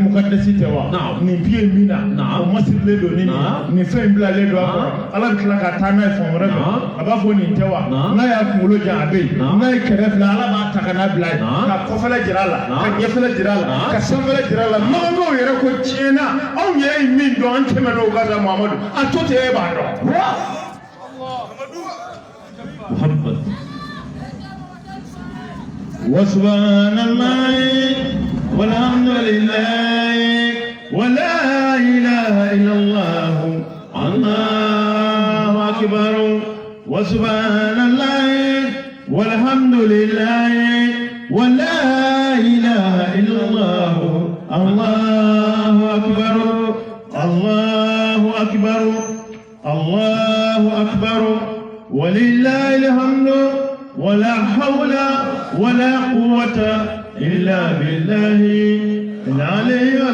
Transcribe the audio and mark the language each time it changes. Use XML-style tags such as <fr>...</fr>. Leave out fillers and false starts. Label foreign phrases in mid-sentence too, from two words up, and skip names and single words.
<bm>Muqaddasi tɛ wa nin pied min na o masirilen don nin fɛn in bilalen don a kɔrɔ Ala bɛ tila ka taa n'a ye fan wɛrɛ fɛ a b'a fɔ nin tɛ wa n'a y'a kunkolo jan a bɛ yen n'a ye kɛrɛ fila Ala b'a ta ka n'a bila yen ka kɔfɛla jira a la ka ɲɛfɛla jira a la ka sanfɛla jira a la magankaw yɛrɛ ko tiɲɛna anw yɛrɛ ye min dɔn an tɛmɛna o ka da Muhamadu a to tɛ e b'a dɔn</bm> <ar>محمد وسبحان الله والحمد لله ولا إله إلا الله الله أكبر وسبحان الله والحمد لله ولا إله إلا الله الله أكبر الله أكبر الله أكبر ولله الحمد ولا حول ولا قوة إلا بالله العلي</ar>